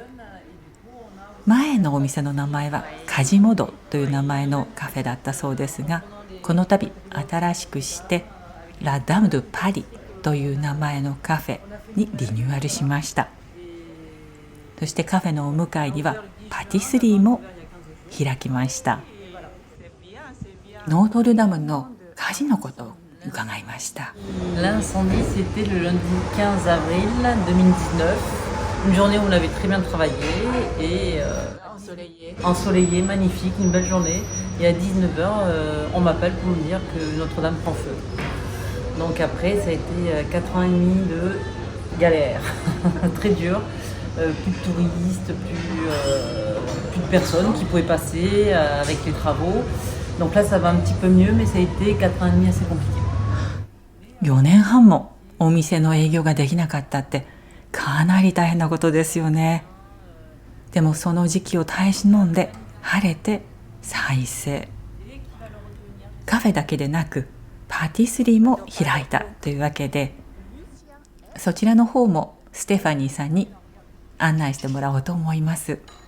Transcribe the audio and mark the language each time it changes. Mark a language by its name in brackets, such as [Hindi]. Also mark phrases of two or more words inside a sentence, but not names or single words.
[Japanese] 前のお店の名前はカジモドという名前のカフェだったそうですが、この度新しくしてラ・ダム・ドゥ・パリという名前のカフェにリニューアルしました。そしてカフェのお向かいにはパティスリーも開きました。ノートルダムの火事のことを伺いました。 [French] L'incendie, c'était le lundi 15 avril 2019, une journée où on avait très bien travaillé et ensoleillé, magnifique, une belle journée. Et à 19h, on m'appelle pour me dire que Notre-Dame prend feu. Donc après, ça a été 4 ans et demi de galère, très dur. Plus de touristes, plus de personnes qui pouvaient passer avec les travaux. Donc là, ça va un petit peu mieux, mais ça a été 4 ans et demi assez compliqué. [Japanese] 4 年半もお店の営業ができなかったってかなり大変なことですよね。でもその時期を耐え忍んで晴れて再生。カフェだけでなくパティスリーも開いたというわけで、そちらの方もステファニーさんに案内してもらおうと思います。